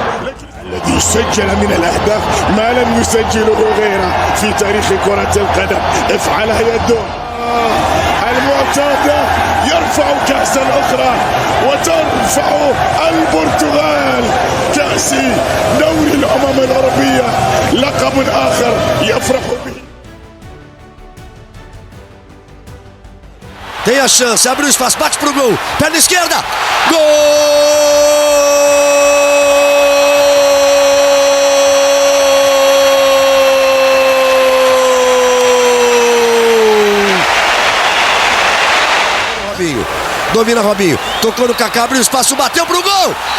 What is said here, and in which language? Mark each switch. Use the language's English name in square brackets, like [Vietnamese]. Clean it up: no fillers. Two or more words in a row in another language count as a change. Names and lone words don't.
[Arabic] الذي سجل من الأهداف ما لم يسجله غيره في تاريخ كرة القدم. افعلها يا الدور المعتادة، يرفع كأسا أخرى، وترفع البرتغال كأس دوري الأمم الأوروبية، لقب آخر يفرح به. [Portuguese] Tem a chance, abre o espaço, bate pro gol, perna esquerda, gol! Domina Robinho, tocou no Kaká, abriu espaço, bateu pro gol!